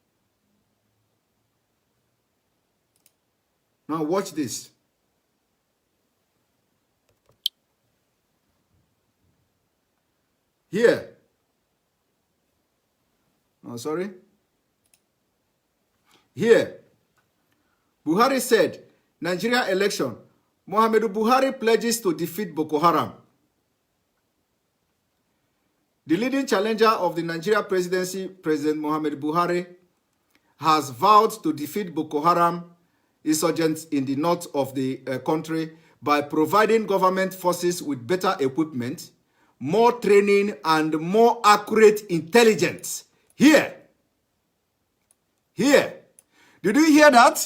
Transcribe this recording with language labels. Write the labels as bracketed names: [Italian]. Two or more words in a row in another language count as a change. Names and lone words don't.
[English] Now watch this. Here. Oh, sorry. Here. Buhari said, Nigeria election, Muhammadu Buhari pledges to defeat Boko Haram. The leading challenger of the Nigeria presidency, President Muhammadu Buhari, has vowed to defeat Boko Haram insurgents in the north of the country by providing government forces with better equipment, more training, and more accurate intelligence. Here. Did you hear that?